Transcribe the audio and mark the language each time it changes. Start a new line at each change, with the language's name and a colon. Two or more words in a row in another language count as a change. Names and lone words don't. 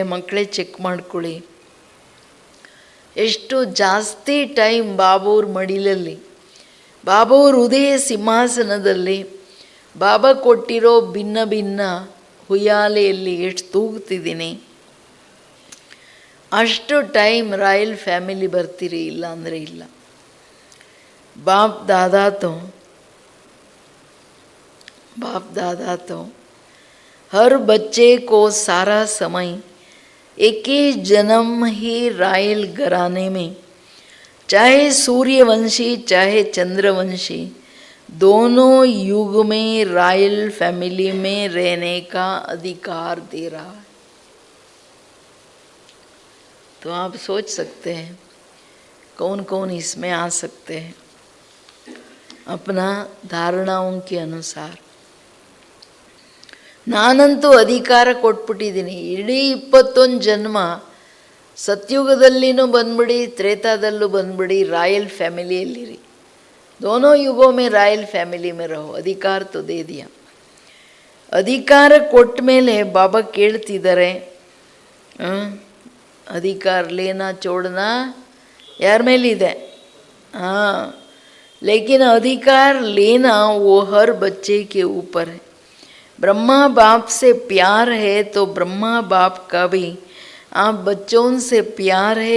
Kannada: ಮಕ್ಕಳೇ ಚೆಕ್ ಮಾಡ್ಕೊಳ್ಳಿ, ಎಷ್ಟು ಜಾಸ್ತಿ ಟೈಮ್ ಬಾಬೂರ ಮಡಿಲಲ್ಲಿ, ಬಾಬೂರ ಹೃದಯ ಸಿಂಹಾಸನದಲ್ಲಿ ಬಾಬಾ ಕೊಟ್ಟಿರೋ ಭಿನ್ನ ಭಿನ್ನ ಹುಯ್ಯಾಲೆಯಲ್ಲಿ ಎಷ್ಟು ತೂಗ್ತಿದ್ದೀನಿ. ಅಷ್ಟು ಟೈಮ್
English: royal family
Kannada: ಬರ್ತೀರಿ, ಇಲ್ಲ ಅಂದರೆ ಇಲ್ಲ.
Hindi: बाप दादा तो हर बच्चे को सारा समय एक ही जन्म ही रॉयल घराने में, चाहे सूर्यवंशी चाहे चंद्रवंशी, दोनों युग में
English: royal family
Hindi: में रहने का अधिकार दे रहा है। तो आप सोच सकते हैं कौन कौन इसमें आ सकते हैं अपना धारणाओं के अनुसार।
Kannada: ನಾನಂತೂ ಅಧಿಕಾರ ಕೊಟ್ಬಿಟ್ಟಿದ್ದೀನಿ, ಇಡೀ 21 ಜನ್ಮ ಸತ್ಯುಗದಲ್ಲಿನೂ ಬಂದ್ಬಿಡಿ, ತ್ರೇತಾದಲ್ಲೂ ಬಂದ್ಬಿಡಿ,
English: royal family,
Hindi: दोनों युगों में
English: royal family
Hindi: में रहो, अधिकार तो दे दिया।
Kannada: ಅಧಿಕಾರ ಕೊಟ್ಟ ಮೇಲೆ ಬಾಬಾ ಕೇಳ್ತಿದ್ದಾರೆ,
Hindi: अधिकार लेना छोड़ना यार मेलिदे, हाँ, लेकिन अधिकार लेना वो हर बच्चे के ऊपर है। ब्रह्मा बाप से प्यार है तो ब्रह्मा बाप का भी आप बच्चों से प्यार है।